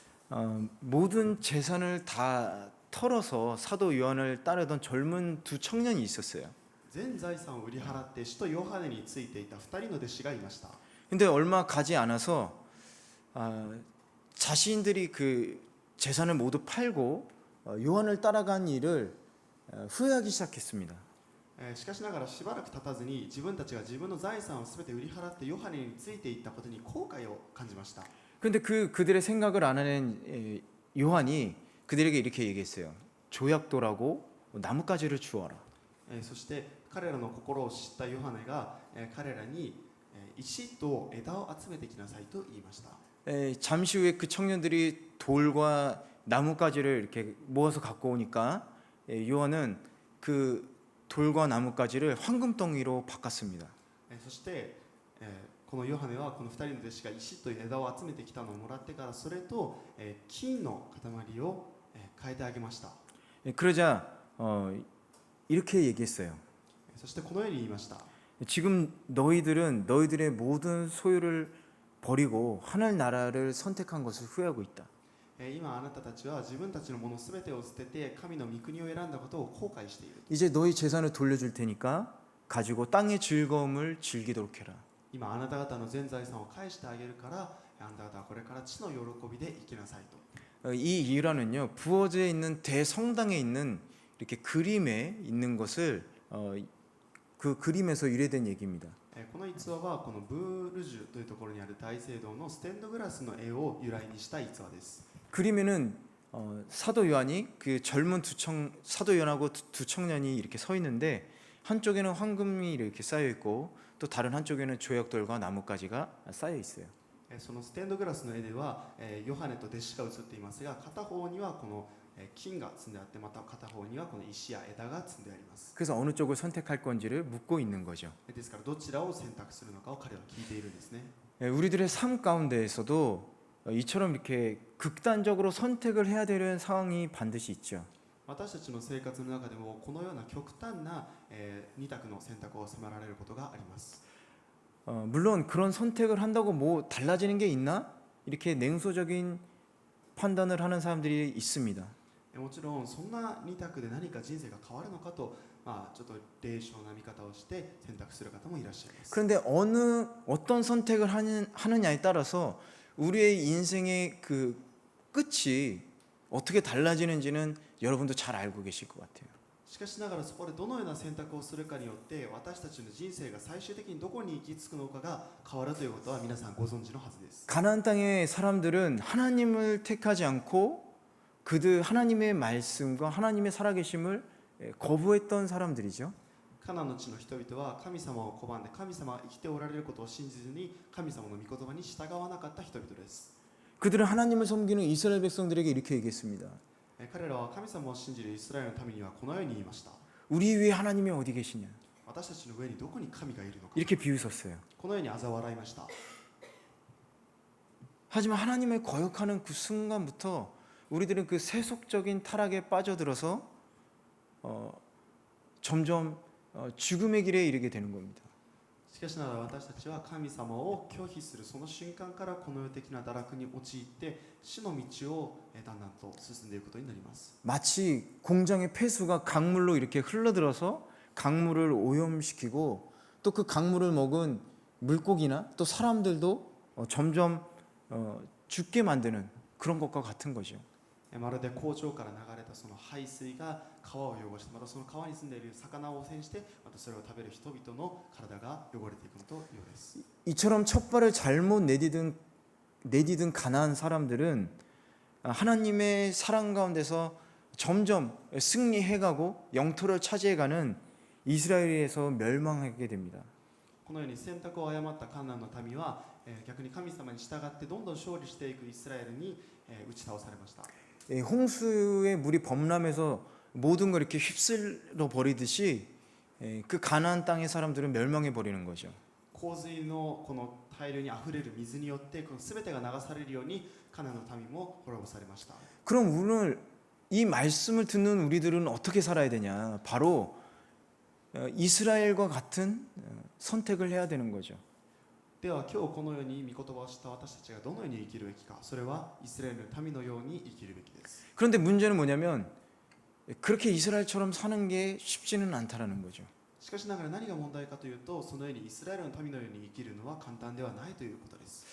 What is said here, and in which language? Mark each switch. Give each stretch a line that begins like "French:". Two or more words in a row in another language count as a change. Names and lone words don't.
Korean: 모든 재산을 다 털어서 사도 요한을 따르던 젊은 두 청년이 있었어요.
Japanese: 全財産を売り払って使徒ヨハネについていた2人の弟子がいました。
Korean: 근데 얼마 가지 않아서 자신들이 그 재산을 모두 팔고 요한을 따라간 일을 후회하기 시작했습니다.
Japanese: しかしながらしばらく経たずに自分たちが自分の財産を全て売り払ってヨハネについていったことに後悔を感じました。
Korean: 그런데 그들의 생각을 알아낸 요한이 그들에게 이렇게 얘기했어요. 조약돌하고 나뭇가지를 주어라.
Japanese: そして彼らの心を知ったヨハネが彼らに石と枝を集めてきなさいと言いました。
Korean: 잠시 후에 그 청년들이 돌과 나뭇가지를 이렇게 모아서 갖고 오니까 요한은 그 돌과 나뭇가지를 황금덩이로 바꿨습니다.
Japanese: そしてこのヨハネはこの2人の弟子が石と枝を集めてきたのをもらってからそれと金の塊を変えてあげました。
Korean: 그러자 이렇게 얘기했어요.
Japanese: そしてこのように言いました。
Korean: 지금 너희들은 너희들의 모든 소유를 버리고 하늘 나라를 선택한 것을 후회하고 있다.
Japanese: 今あなたたちは自分たちのものすべてを捨てて神の御国を選んだことを後悔している。
Korean: 이제 너희 재산을 돌려줄 테니까 가지고 땅의 즐거움을 즐기도록 해라.
Japanese: 今あなた方の全財産を返してあげるからあなた方はこれから地の喜びで生きなさいと。
Korean: 이 일화는요 부어져 있는 대성당에 있는 이렇게 그림에 있는 것을 그 그림에서 유래된 얘기입니다.
Japanese: この逸話はこのブールジュというところにある大聖堂のステンドグラスの絵を由来にした逸話です。
Korean: 그림에는 사도 요한이 그 젊은 사도 요한하고 두 청년이 이렇게 서 있는데 한쪽에는 황금이 이렇게 쌓여 있고 또 다른 한쪽에는 조약돌과 나뭇가지가 쌓여 있어요.
Japanese: そのステンドグラスの絵ではヨハネと弟子が写っていますが片方にはこの金が積んであってまた片方にはこの石や枝が積んであります。
Korean: 그래서 어느 쪽을 선택할 건지를 묻고 있는 거죠.
Japanese: ですからどちらを選択するのかを彼は聞いているんですね。
Korean: 우리들의 삶 가운데에서도 이처럼 이렇게 극단적으로 선택을 해야 되는 상황이 반드시 있죠.
Japanese: 私たちの生活の中でもこのような極端な二択の選択を迫られることがあります。
Korean: 물론 그런 선택을 한다고 뭐 달라지는 게 있나? 이렇게 냉소적인 판단을 하는 사람들이 있습니다.
Japanese: もちろんそんな二択で何か人生が変わるのかと、ちょっと冷笑な見方をして選択する方もいらっしゃいます。
Korean: 그런데 어떤 선택을 하느냐에 따라서 우리의 인생의 그 끝이 어떻게 달라지는지는 여러분도 잘 알고 계실 것 같아요.
Japanese: しかしながらそこでどのような選択をするかによって私たちの人生が最終的にどこに行き着くのかが変わるということは皆さんご存知のはずです。
Korean: 가나안 땅의 사람들은 하나님을 택하지 않고 그들 하나님의 말씀과 하나님의 살아계심을 거부했던 사람들이죠.
Japanese: カナンの地の人々は神様を拒んで神様が生きておられることを信じずに神様の御言葉に従わなかった人々です。
Korean: 그들은 하나님을 섬기는 이스라엘 백성들에게 이렇게 얘기했습니다.
Japanese: 彼らは神様を信じるイスラエルの民にはこのように言いました。
Korean: 우리 위에 하나님이 어디 계시냐?
Japanese: 私たちの上にどこに神がいるのか。
Korean: 이렇게 비웃었어요.
Japanese: このように嘲笑いました。
Korean: 하지만 하나님을 거역하는 그 순간부터 우리들은 그 세속적인 타락에 빠져들어서 점점 죽음의 길에 이르게 되는 겁니다.
Japanese: しかしながら私たちは神様を拒否するその瞬間からこの世的な堕落に陥って死の道をだんだんと進んでいくことになります。
Korean: 마치 공장의 폐수가 강물로 이렇게 흘러들어서 강물을 오염시키고 또 그 강물을 먹은 물고기나 또 사람들도 점점 죽게 만드는 그런 것과 같은 거죠.
Japanese: まるで工場から流れたその排水が川を汚してまたその川に住んでいる魚を汚染してまたそれを食べる人々の体が汚れていくのというようです。
Korean: 이처럼 첫 발을 잘못 내디딘 가나안 사람들은 하나님의 사랑 가운데서 점점 승리해가고 영토를 차지해가는 이스라엘에서 멸망하게 됩니다.
Japanese: このように選択を誤ったカナンの民は逆に神様に従ってどんどん勝利していくイスラエルに打ち倒されました。
Korean: 홍수의 물이 범람해서 모든 걸 이렇게 휩쓸어 버리듯이 그 가나안 땅의 사람들은 멸망해 버리는 거죠.
Japanese: 洪水のこの大量にあふれる水によってこの全てが流されるようにカナンの民も滅ぼされました。
Korean: 그럼 오늘 이 말씀을 듣는 우리들은 어떻게 살아야 되냐? 바로 이스라엘과 같은 선택을 해야 되는 거죠.
Japanese: では今日このように御言葉を知った私たちがどのように生きるべきか、それはイスラエルの民のように生きるべきです。
Korean: 그런데 문제는 뭐냐면 그렇게 이스라엘처럼 사는 게 쉽지는 않다라는 거죠.
Japanese: しかしながら何が問題かというと、そのようにイスラエルの民のように生きるのは簡単ではないということです。